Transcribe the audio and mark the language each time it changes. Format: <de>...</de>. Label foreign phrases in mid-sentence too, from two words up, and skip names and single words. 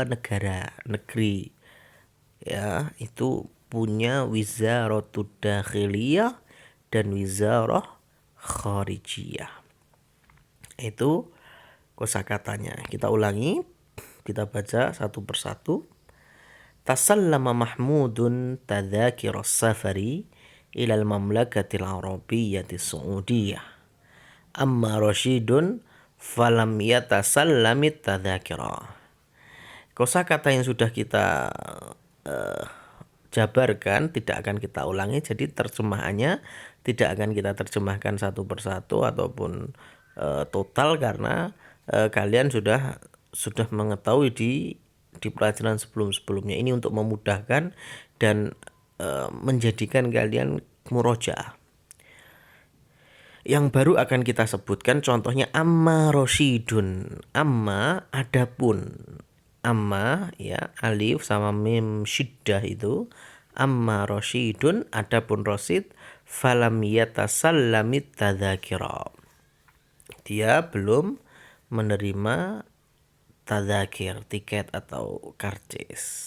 <id>Negara, negeri. Ya, itu punya</id> <ar>وزارة الداخلية</ar> <id>dan</id> <ar>وزارة الخارجية.</ar> <id>Itu kosakatanya. Kita ulangi, kita baca satu persatu.</id> <ar>تسلم محمود تذكرة السفر إلى المملكة العربية السعودية. أما راشد فلم يتسلم التذكرة.</ar> <id>Kosakata yang sudah kita jabarkan tidak akan kita ulangi, jadi terjemahannya tidak akan kita terjemahkan satu persatu ataupun total karena kalian sudah mengetahui di pelajaran sebelum-sebelumnya. Ini untuk memudahkan dan menjadikan kalian murojaah. Yang baru akan kita sebutkan contohnya</id> <ar>أما رشيد.</ar> <id>Amma adapun. Amma ya alif sama mim syiddah itu.</id> <ar>أما رشيد adapun Rasyid فلم يتسلم التذكرة.</ar> <id>Dia belum menerima tadzakir, tiket atau karcis.</id>